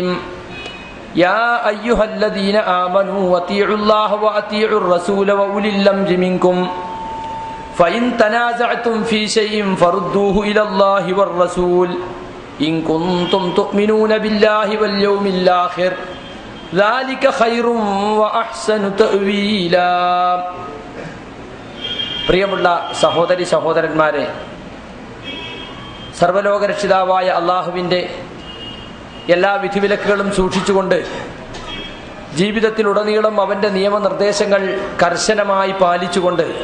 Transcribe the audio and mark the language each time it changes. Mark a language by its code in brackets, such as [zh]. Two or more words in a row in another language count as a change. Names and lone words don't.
[ar] يا أيها الذين آمنوا أطيعوا الله وأطيعوا الرسول وأولي الأمر منكم فإن تنازعتم في شيء فردوه إلى الله والرسول إن كنتم تؤمنون بالله واليوم الآخر ذلك خير وأحسن تأويلا. [ml] പ്രിയമുള്ള സഹോദരി സഹോദരന്മാരെ, സർവ്വലോകരക്ഷിതാവായ അള്ളാഹുവിൻ്റെ എല്ലാ വിധിവിലക്കുകളും സൂക്ഷിച്ചുകൊണ്ട് ജീവിതത്തിലുടനീളം അവൻ്റെ നിയമനിർദ്ദേശങ്ങൾ കർശനമായി പാലിച്ചുകൊണ്ട്